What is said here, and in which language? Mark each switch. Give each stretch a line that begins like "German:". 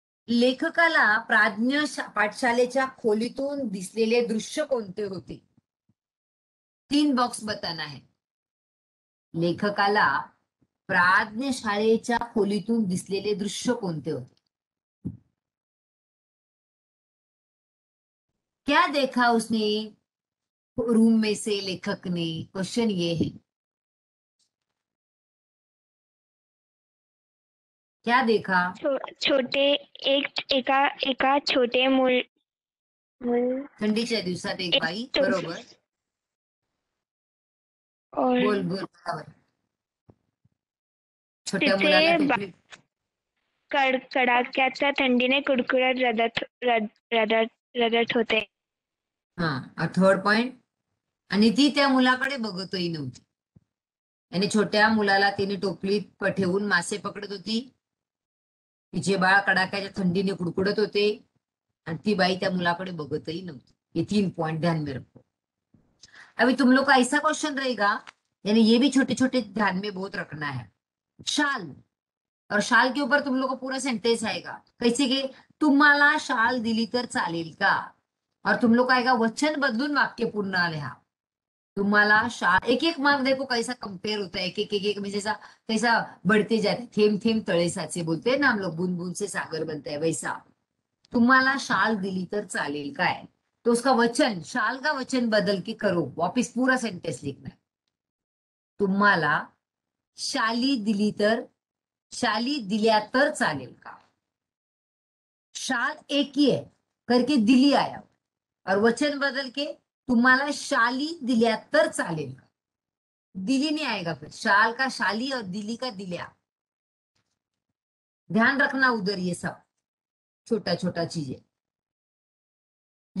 Marathi: लेखकाला प्राज्ञ पाठशालेच्या खोलीतून दिसलेले दृश्य कोणते होते?
Hindi: 3 बॉक्स बताना है.
Marathi: लेखकाला प्राज्ञ शाळेच्या खोलीतून दिसलेले दृश्य कोणते होते?
Hindi: क्या देखा उसने रूम में से लेखक ने? क्वेश्चन ये है. क्या देखा?
Marathi: छोटे एका छोटे मूल थंडीच्या दिवसात एक बाई. बरोबर. बोल बोल. बरोबर. छोट्या मुलाला टोपली. कडाक्याच्या थंडीने कुडकुडत रडत होते. हा, थर्ड पॉइंट. आणि ती त्या मुलाकडे बघतही नव्हती. आणि छोट्या मुलाला तिने टोपलीत ठेवून मासे पकडत होती. तिचे बाळ कडाक्याच्या थंडीने कुडकुडत होते आणि ती बाई त्या मुलाकडे बघतही नव्हती.
Hindi: ये 3 पॉइंट ध्यान में रखो. अभी तुम लोग का ऐसा क्वेश्चन रहेगा, यानी ये भी छोटे छोटे ध्यान में बहुत रखना है. शाल, और शाल के ऊपर तुम लोग को पूरा सेंटेंस आएगा. कैसे कि
Marathi: तुम्हाला शाल दिली तर चालेल का?
Hindi: और तुम लोग का आएगा
Marathi: वचन बदलून वाक्य पूर्ण लिहा. तुम्हाला शाल.
Hindi: एक एक मार्क देखो कैसा कंपेयर होता है. एक एक एक एक में जैसा कैसा बढ़ते जाते.
Marathi: थेंब थेंब तळे साचे
Hindi: बोलते हैं ना हम लोग. बूंद बूंद से सागर बनता है वैसा.
Marathi: तुम्हाला शाल दिली तर चालेल काय?
Hindi: तो उसका वचन, शाल का वचन बदल के करो. वापिस पूरा सेंटेंस लिखना है.
Marathi: तुम्हाला शाली दिली तर, शाली दिल्या तर चालेल का?
Hindi: शाल एक ही है करके दिली आया और वचन बदल के
Marathi: तुम्हाला शाली दिल्या तर चालेल,
Hindi: दिली नहीं आएगा, फिर शाल का शाली और दिली का दिल्या। ध्यान रखना उधर ये सब छोटा छोटा चीजें।